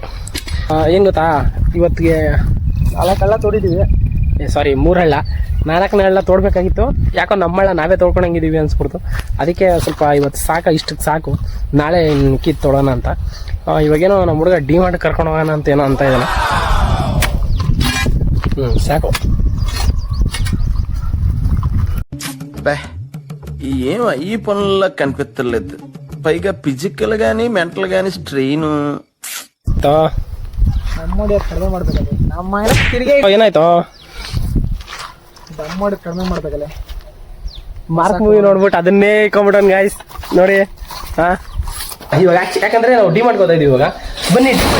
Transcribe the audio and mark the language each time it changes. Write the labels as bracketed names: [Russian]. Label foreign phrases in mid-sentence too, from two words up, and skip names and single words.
[Kannada] ಏನ್ ಗೊತ್ತಾ, ಇವತ್ತಿಗೆ 4 ಹಳ್ಳ ತೋಡಿದೀವಿ, ಸಾರಿ 3 ಹಳ್ಳ, 4ನೇ ಹಳ್ಳ ತೋಡ್ಬೇಕಾಗಿತ್ತು. ಯಾಕೋ ನಮ್ಮ ಹಳ್ಳ ನಾವೇ ತೋಡ್ಕೊಂಡಂಗಿದೀವಿ ಅನ್ಸ್ಬಿಡ್ತು. ಅದಕ್ಕೆ ಸ್ವಲ್ಪ ಇವತ್ತು ಇಷ್ಟಕ್ಕೆ ಸಾಕು, ನಾಳೆ ಕಿತ್ತು ತೊಡೋಣ ಅಂತ. ಇವಾಗೇನೋ ನಮ್ಮ ಹುಡುಗ ಡಿಮಾರ್ಟ್ ಕರ್ಕೊಂಡು ಹೋಗೋಣ ಅಂತ ಏನೋ ಅಂತ ಇದ್ದಾನೆ. [Telugu] సాకు ఏం ఈ పనుల్లో కనిపించలేదు. పైగా ఫిజికల్ గానీ మెంటల్ గానీ స్ట్రెయిన్. [Kannada] ಕಡಿಮೆ ಮಾಡ್ಬೇಕಲ್ಲ ನಮ್ಮ ತಿರುಗಿ ಏನಾಯ್ತು, ದಮ್ ಮಾಡಿ ಕಡಿಮೆ ಮಾಡ್ಬೇಕಲ್ಲ. ಮಾರ್ಕ್ ಮೂವಿ ನೋಡ್ಬಿಟ್ಟು ಅದನ್ನೇ ಇಟ್ಕೊಂಡ್ಬಿಟ್ಟನ್ ಗಾಯ್ಸ್ ನೋಡಿ. ಇವಾಗ ಯಾಕಂದ್ರೆ ನಾವು ಡಿಮಾರ್ಟ್ ಹೋಗ್ತಾ ಇದೀವಿ. ಇವಾಗ ಬನ್ನಿ,